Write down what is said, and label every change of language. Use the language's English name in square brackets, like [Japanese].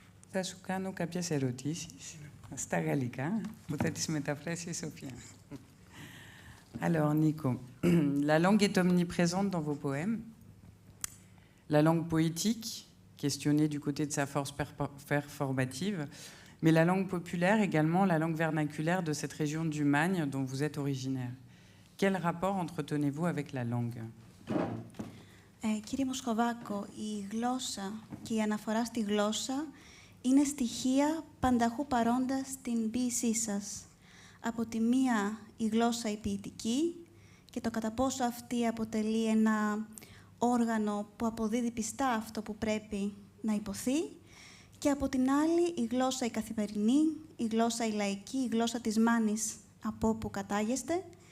[Greek] Θα σου κάνω κάποιες ερωτήσεις στα γαλλικά, που θα τις μεταφράσει η Σοφία. [French] Alors, Nico, la langue est omniprésente dans vos poèmes. La langue poétique, questionnée du côté de sa force performative, mais la langue populaire également, la langue vernaculaire de cette région du Magne dont vous êtes originaire. Quel rapport entretenez-vous avec la langue? [Greek] Κύριε Μοσχοβάκο, η γλώσσα και η αναφορά στη γλώσσα είναι στοιχεία πανταχού παρόντα στην ποίησή σας. Από τη μία η γλώσσα η ποιητική και το κατά πόσο αυτή αποτελεί ένα όργανο που αποδίδει πιστά αυτό που πρέπει να υποθεί και από την άλλη η γλώσσα η καθημερινή, η γλώσσα η λαϊκή, η γλώσσα της Μάνης από όπου κατάγεστε.